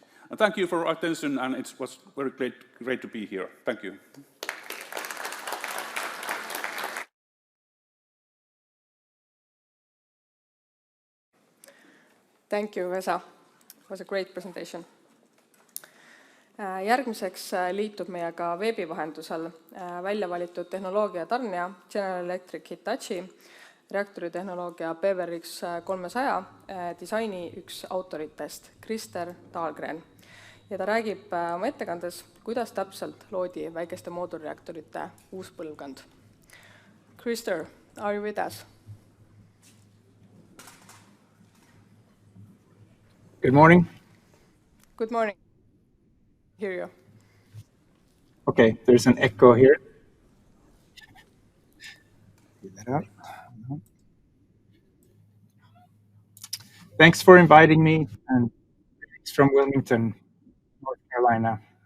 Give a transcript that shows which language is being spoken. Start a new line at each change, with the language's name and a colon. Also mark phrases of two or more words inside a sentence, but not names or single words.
English: And thank you for your attention, and it was very great to be here. Thank you. Thank you, Vesa. It was a great presentation.
Estonian: Järgmiseks liitub meiega veebi vahendusel välja valitud tehnoloogia tarnija General Electric Hitachi, reaktoritehnoloogia PVRX 300 disaini üks autoritest, Krister Dahlgren. Ja ta räägib oma ettekandes, kuidas täpselt loodi väikeste moodulreaktorite uus põlvkond.
English: Krister, are you with us? Good morning. Good morning. Hear you. Okay, there's an echo here. Thanks for inviting me, and thanks from Wilmington, North Carolina.